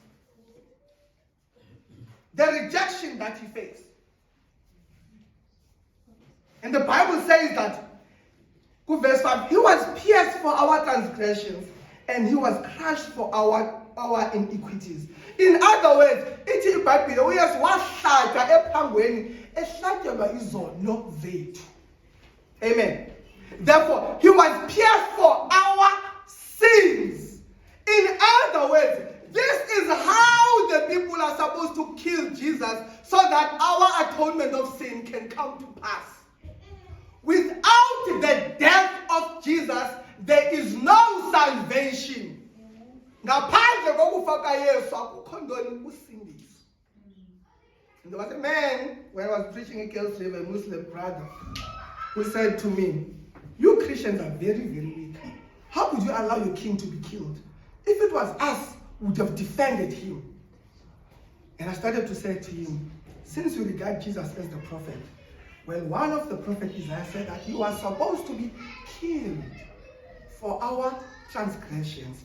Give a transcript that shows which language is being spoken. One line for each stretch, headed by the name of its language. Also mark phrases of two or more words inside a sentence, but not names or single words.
English: The rejection that he faced. And the Bible says that, verse 5, he was pierced for our transgressions and he was crushed for our iniquities. In other words,
Xhosa: ithi iBhayibhile uYesu wahlatywa ephangweni ehlatyelwa izono zethu.
English: Amen. Therefore, he was pierced for our sins. In other words, this is how the people are supposed to kill Jesus so that our atonement of sin can come to pass. Without the death of Jesus, there is no salvation.
Xhosa: ngaphandle kokufa kaYesu akukho ntoni usindiso.
English: And there was a man, when I was preaching in Kills River, a Muslim brother, who said to me, you Christians are very, very weak. How could you allow your king to be killed? If it was us, we would have defended him. And I started to say to him, since you regard Jesus as the prophet, well, one of the prophets, Isaiah, said that he was supposed to be killed for our transgressions.